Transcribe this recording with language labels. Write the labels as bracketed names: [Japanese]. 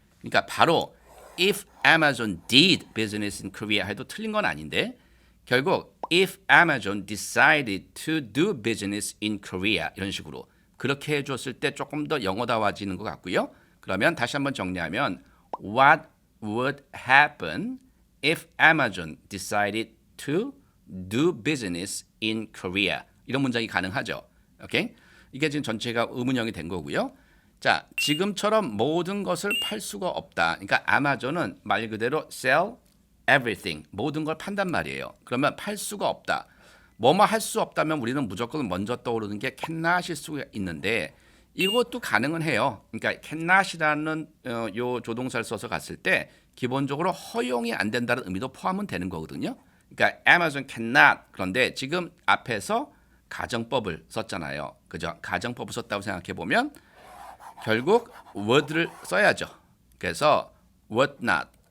[Korean] 그러니까 바로 [English] if Amazon did business in Korea [Korean] 해도 틀린 건 아닌데 결국 [English] if Amazon decided to do business in Korea [Korean] 이런 식으로 그렇게 해줬을 때 조금 더 영어다워지는 것 같고요. [English] 그러면 다시 한번 정리하면 What would happen if Amazon decided to do business in Korea? [Korean] 이런 문장이 가능하죠. 오케이? 이게 지금 전체가 의문형이 된 거고요. 자, 지금처럼 모든 것을 팔 수가 없다. 그러니까 아마존은 말 그대로 [English] sell everything, [Korean] 모든 걸 판단 말이에요. 그러면 팔 수가 없다. 뭐뭐 할 수 없다면 우리는 무조건 먼저 떠오르는 게 cannot일 수가 있는데 이것도 가능은 해요. 그러니까 cannot이라는 요 조동사를 써서 갔을 때 기본적으로 허용이 안 된다는 의미도 포함은 되는 거거든요. 그러니까 [English] Amazon cannot. [Korean] 그런데 지금 앞에서 가정법을 썼잖아요. 그죠? 가정법을 썼다고 생각해 보면 결국 word를 써야죠. 그래서 [English] would not.